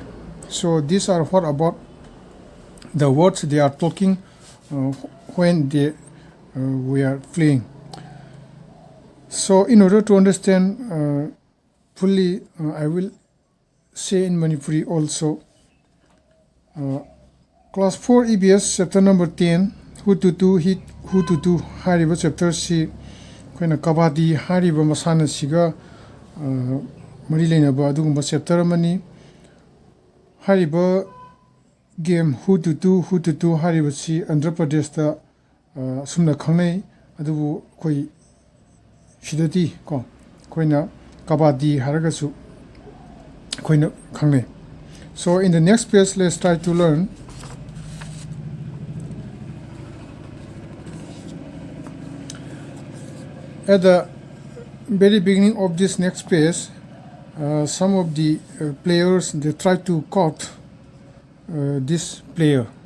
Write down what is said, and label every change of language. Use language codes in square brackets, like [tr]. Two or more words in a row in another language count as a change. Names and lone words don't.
[en] So these are what about the words they are talking when we are playing. So in order to understand fully, I will say in Manipuri also. Class 4 EVS chapter number 10, [mni] who to do hariba chapter si koina Kabaddi hariba masana siga mari leinaba adugumba chapter amani. Hariba game who to do hariba si Andhra Pradesh da sumna khangnai adubu koi shidati ko koina Kabaddi haragasu koina khangnai. [en] So in the next page, let's try to learn. At the very beginning of this next page, some of the players, they try to caught this player.